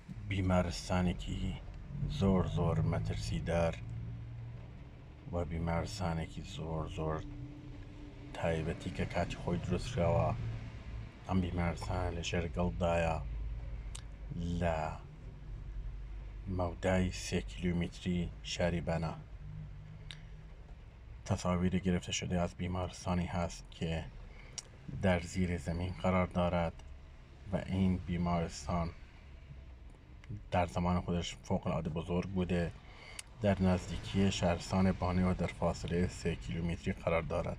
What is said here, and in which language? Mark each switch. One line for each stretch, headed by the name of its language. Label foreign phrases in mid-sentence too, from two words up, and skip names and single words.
Central Kurdish: بیمارستانێکی زۆر زۆر مەترسیدار و بیمارستانێکی زۆر زۆر تایبەتی کە کاتی خۆی دروستکراوە. ئەم بیمارستانە لە ژێرگەڵدایە لە مەودای 3 کیلومتری شاری بنا.
Persian: تصاویر گرفته شده از بیمارستانی هست که در زیر زمین قرار دارد و این بیمارستان در زمان خودش فوق العاده بزرگ بوده. در نزدیکی شهرستان بانه و در فاصله 3 کیلومتری قرار دارد.